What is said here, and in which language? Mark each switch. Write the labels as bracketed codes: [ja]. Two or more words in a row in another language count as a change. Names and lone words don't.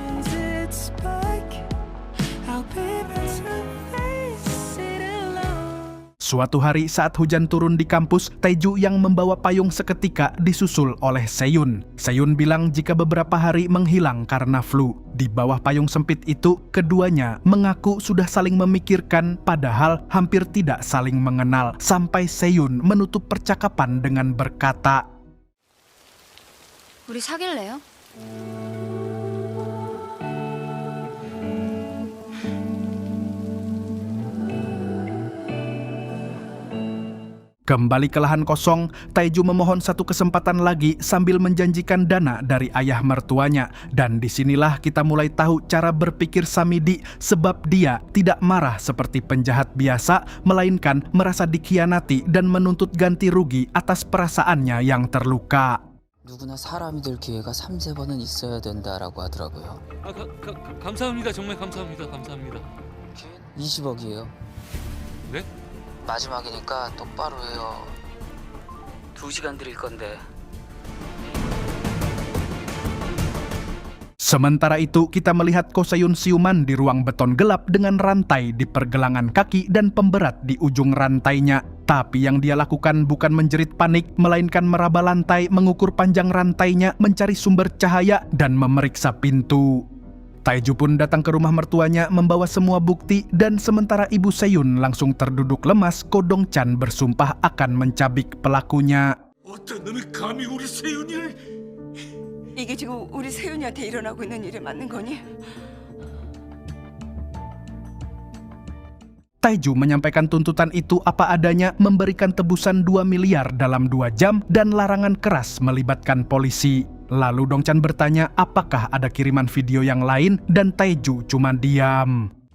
[id] Suatu hari saat hujan turun di kampus, Tae-ju yang membawa payung seketika disusul oleh Se-yoon. Se-yoon bilang jika beberapa hari menghilang karena flu. Di bawah payung sempit itu, keduanya mengaku sudah saling memikirkan padahal hampir tidak saling mengenal. Sampai Se-yoon menutup percakapan dengan berkata, [ko] 우리 사귈래요? [id] Kembali ke lahan kosong, Tae-ju memohon satu kesempatan lagi sambil menjanjikan dana dari ayah mertuanya. Dan disinilah kita mulai tahu cara berpikir Samidi sebab dia tidak marah seperti penjahat biasa, melainkan merasa dikhianati dan menuntut ganti rugi atas perasaannya yang terluka. [ko] 누구나 사람이 될 기회가 3-4번은 있어야 된다라고 하더라고요. 감사합니다. 정말 감사합니다. 감사합니다. 20억이에요. 네? 마지막이니까 똑바로 해요. 2시간 드릴 건데. [id] Sementara itu, kita melihat Ko Se-yoon siuman di ruang beton gelap dengan rantai di pergelangan kaki dan pemberat di ujung rantainya. Tapi yang dia lakukan bukan menjerit panik, melainkan meraba lantai, mengukur panjang rantainya, mencari sumber cahaya, dan memeriksa pintu. Tae-ju pun datang ke rumah mertuanya membawa semua bukti dan sementara ibu Se-yoon langsung terduduk lemas, Ko Dong-chan bersumpah akan mencabik pelakunya. [ko] 어떤 놈이 감히 우리 세윤이를... 이게 지금 우리 세윤이한테 일어나고 있는 일이 맞는 거니? [id] Tae-ju menyampaikan tuntutan itu apa adanya, memberikan tebusan 2 miliar dalam 2 jam dan larangan keras melibatkan polisi. Lalu Dong-chan bertanya apakah ada kiriman video yang lain dan Tae-ju cuma diam.